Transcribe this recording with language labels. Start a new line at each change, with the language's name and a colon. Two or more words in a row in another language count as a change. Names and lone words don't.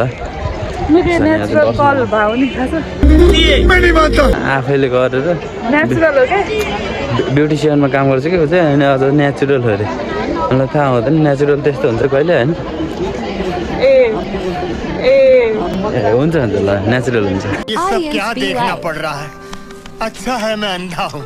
Nepali: मेरो नेचुरल कल भाउ नि थाहा छ आफैले गरेर नेचुरल हो क्या ब्युटिसियनमा काम गर्छ कि ऊ चाहिँ अनि अझ नेचुरल अरे मलाई थाहा हुँदैन नेचुरल त्यस्तो हुन्छ कहिले होइन ए ए ए हुन्छ ल नेचुरल हुन्छ
Hindi: ये सब क्या देखना पड़ रहा है अच्छा है मैं अंधा हूँ